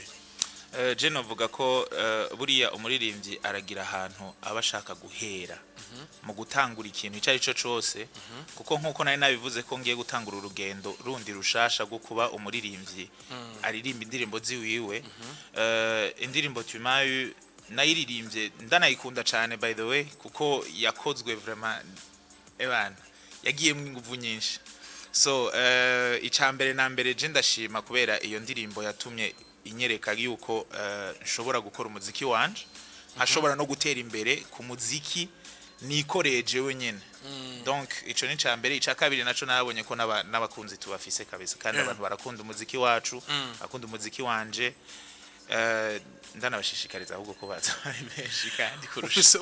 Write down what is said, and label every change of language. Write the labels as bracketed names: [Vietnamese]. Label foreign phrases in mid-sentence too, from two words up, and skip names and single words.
[Rundi] je novuga ko buriya umuririmbyi aragira ahantu abashaka guhera mu gutangura ikintu icyo ari cyo cyose kuko nkuko nari nabivuze ko ngiye gutangura urugendo rundi rushasha gwo kuba umuririmbyi aririmba indirimbo ziwiwe indirimbo Timayu nayiririmbye ndanayikunda cyane [English] by the way [Rundi] kuko yakozwe vraiment yagiye mu nguvu nyinshi so icambere na mbere je ndashima kubera iyo ndirimbo yatumye inyereka yuko nshobora gukora umuziki wanje nkashobora no gutera imbere ku muziki nikoreje wenyene donc ico ni cambere ica kabiri naco nabonye ko n'abakunzi tubafise kabisa kandi abantu barakunda umuziki wacu bakunda umuziki wanje ndanabashishikariza ahubwo ko baza benshi kandi kurusha